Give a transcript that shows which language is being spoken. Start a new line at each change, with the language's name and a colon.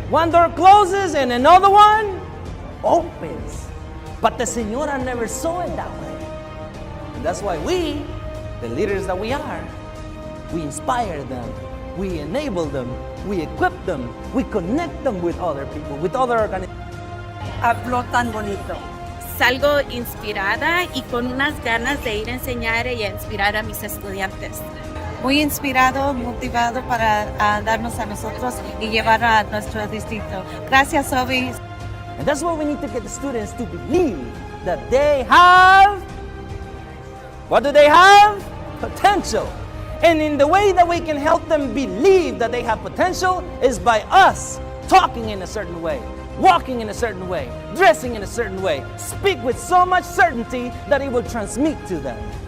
English: One door closes and another one opens. But the Señora never saw it that way. And that's why we, the leaders that we are, we inspire them, we enable them, we equip them, we connect them with other people, with other organizations.
Spanish: Habló tan bonito. Salgo inspirada y con unas ganas de ir a enseñar y a inspirar a mis estudiantes. Muy inspirado, motivado para darnos a nosotros y llevar a nuestro distrito. Gracias, Ovi.
English: And that's why we need to get the students to believe that they have, what do they have? Potential. And in the way that we can help them believe that they have potential is by us talking in a certain way, walking in a certain way, dressing in a certain way, speak with so much certainty that it will transmit to them.